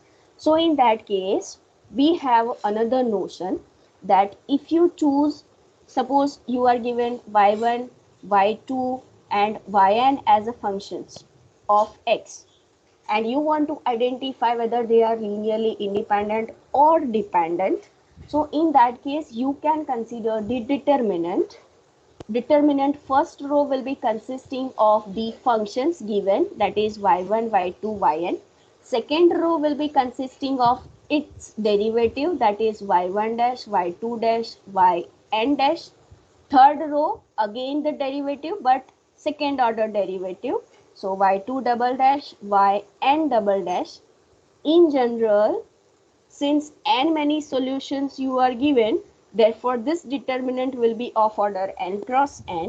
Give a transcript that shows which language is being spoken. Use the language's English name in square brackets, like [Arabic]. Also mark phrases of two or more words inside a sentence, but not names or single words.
[English] So in that case we have another notion that if you choose, suppose you are given y1 y2 and yn as a functions of x and you want to identify whether they are linearly independent or dependent. So in that case you can consider the determinant. First row will be consisting of the functions given, that is y1 y2 yn. Second row will be consisting of its derivative, that is y1 dash y2 dash yn dash. Third row again the derivative but second order derivative, so y2 double dash yn double dash. In general, since n many solutions you are given, therefore this determinant will be of order n cross n.